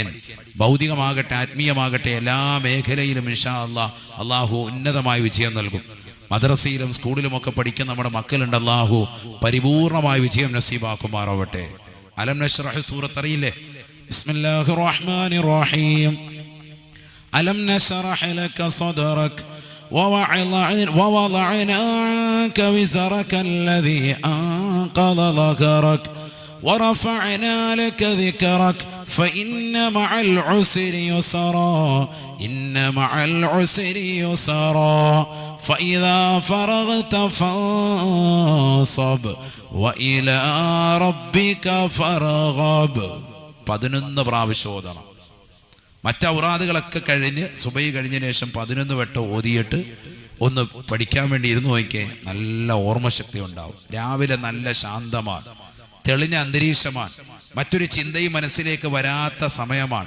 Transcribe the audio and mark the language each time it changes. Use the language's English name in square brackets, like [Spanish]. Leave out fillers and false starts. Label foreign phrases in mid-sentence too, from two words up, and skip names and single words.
[Malayalam] ഭൗതികമാകട്ടെ ആത്മീയമാകട്ടെ എല്ലാ മേഖലയിലും [Arabic] إن شاء الله [Malayalam] ഉന്നതമായ വിജയം നൽകും. മദ്രസയിലും സ്കൂളിലുമൊക്കെ പഠിക്കുന്ന നമ്മുടെ മക്കളുണ്ട്. അള്ളാഹു പരിപൂർണമായ വിജയം നസീബാക്കുമാറാവട്ടെ. അലം നശ്റഹ് സൂറത്ത് അറിയില്ലേ? [Arabic] بسم الله الرحمن الرحيم. ألم نشرح لك صدرك ووضعنا عنك وزرك الذي أنقض ظهرك ورفعنا لك ذكرك فإن مع العسر يسرا إن مع العسر يسرا فإذا فرغت فانصب وإلى ربك فارغب. [Malayalam] 11 പ്രാവശ്യം ഓതണം. മറ്റൗറാദുകളൊക്കെ കഴിഞ്ഞ് സുബൈ കഴിഞ്ഞതിന് ശേഷം 11 വട്ടം ഓതിയിട്ട് ഒന്ന് പഠിക്കാൻ വേണ്ടി ഇരുന്ന് നോക്കിയേ. നല്ല ഓർമ്മശക്തി ഉണ്ടാവും. രാവിലെ നല്ല ശാന്തമാണ്, തെളിഞ്ഞ അന്തരീക്ഷമാണ്, മറ്റൊരു ചിന്തയും മനസ്സിലേക്ക് വരാത്ത സമയമാണ്.